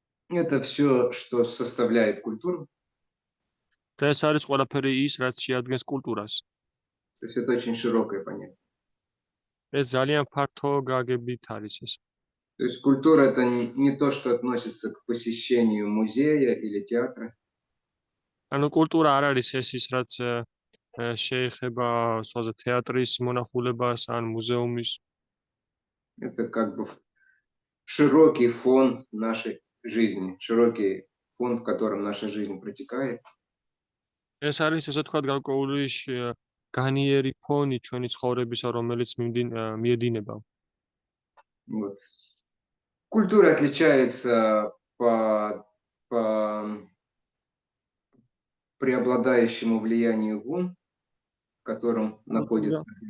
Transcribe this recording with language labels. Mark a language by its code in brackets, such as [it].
[ru] Это все, что составляет культуру. [ka] და ეს არის ყველაფერი ის, რაც შეადგენს კულტურას. [ru] То есть это очень широкое понятие. [ka] ეს ძალიან ფართო გაგებით არის ეს. [ru] То есть культура — это не то, что относится к посещению музея или театра. [ka] ანუ კულტურა არ არის ეს ის, რაც შეეხება სხვაზე თეატრის მონახულებას ან მუზეუმის. [ru] Это как бы широкий фон нашей жизни, широкий фон, в котором наша жизнь протекает. [ka] ეს არის ესე თქვა გარკვეული განიერი ფონი ჩვენი ცხოვრებისა, რომელიც მიედინება. [ru] Вот. Культура отличается по преобладающему влиянию гун, в котором находится.